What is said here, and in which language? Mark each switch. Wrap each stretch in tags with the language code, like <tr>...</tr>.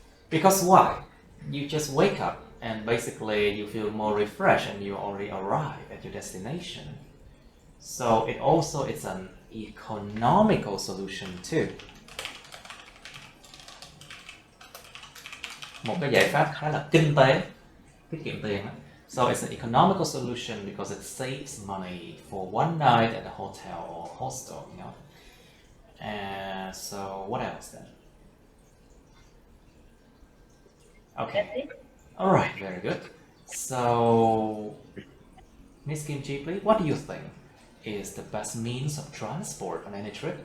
<en>Because why? You just wake up and basically you feel more refreshed and you already arrive at your destination. So it's an economical solution too.</en> <vi>Một cái giải pháp khá là kinh tế, tiết kiệm tiền.</vi> <en>So it's an economical solution because it saves money for one night at a hotel or hostel, you know. And so what else then? Okay. All right, very good. So, Miss Kimchi, please, what do you think is the best means of transport on any trip?</en>